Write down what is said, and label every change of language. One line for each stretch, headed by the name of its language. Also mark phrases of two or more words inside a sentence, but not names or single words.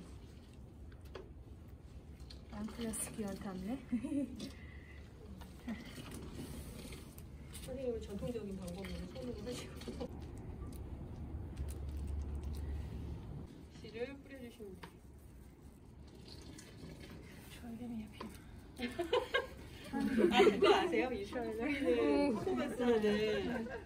Turkish: Ben klasik yöntemle.
Korean: 선생님은 전통적인 방법으로 손으로 하시고 씨를 뿌려주시면 돼요.
Turkish: Şöyle mi yapayım?
Korean: 아, 그거 아세요? 이 뿌리는 퍼포먼스 하는